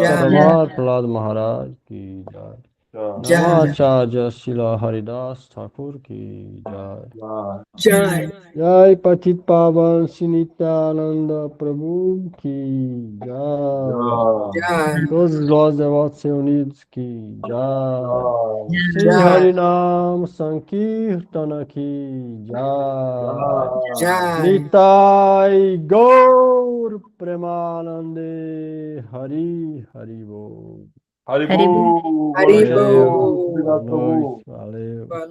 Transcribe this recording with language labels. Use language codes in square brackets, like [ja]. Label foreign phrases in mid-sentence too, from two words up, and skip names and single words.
[hi] Jai. श्रीमत् प्रह्लाद महाराज की जय, Jai. नामाचार्य श्रील हरिदास ठाकुर की जय. Jai. जय पतित पावन नित्यानन्द प्रभु की जय. Jai. [pt] Todos os glórias devotos reunidos que já. [hi] Shri Jai. हरिनाम संकीर्तन की जय. Jai. [bn] নিতাই গৌর প্রেমানন্দে হরি হরি বোল. Haribo, Haribo. [pt] Valeu, boa obrigado, noite, Prabhu. valeu.